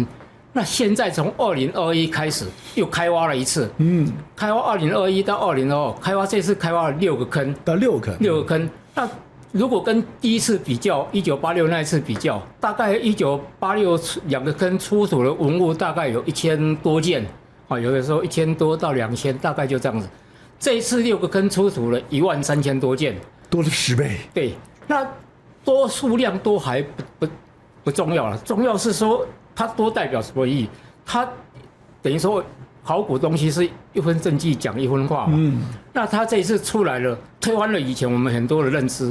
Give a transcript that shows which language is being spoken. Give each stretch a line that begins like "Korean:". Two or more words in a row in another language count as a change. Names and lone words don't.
Chinese: 那現在從2021開始又開挖了一次，開挖2021到2022，開挖這次開挖了6個坑，到6個坑。那如果跟第一次比較，1986那一次比較，大概1986 2個坑出土的文物大概有1000多件，啊，有的時候1000多到2000，大概就這樣子。這一次6個坑出土了13000多件，多了10倍。對，那多數量多還不重要了，重要是說它多代表什麼意義？它等於說考古東西是1分證據講1分話嘛。那它這一次出來了，推翻了以前我們很多的認知。